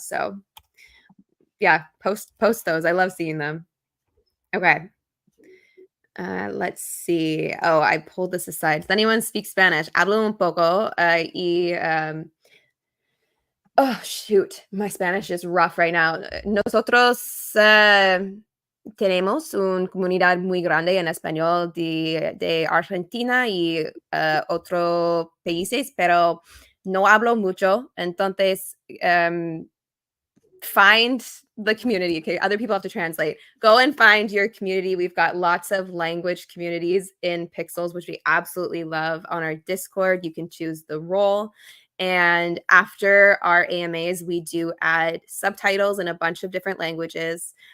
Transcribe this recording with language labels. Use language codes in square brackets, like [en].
[en] So yeah, post those. I love seeing them. Okay. Let's see. Oh, I pulled this aside. Does anyone speak Spanish? [es] Hablo un poco y [en] Oh, shoot. My Spanish is rough right now. [es] Nosotros tenemos una comunidad muy grande en español de Argentina y otros países, pero no hablo mucho. Entonces, [en] find the community. Okay, other people have to translate. Go and find your community. We've got lots of language communities in Pixels, which we absolutely love. On our Discord, you can choose the role. And after our AMAs, we do add subtitles in a bunch of different languages.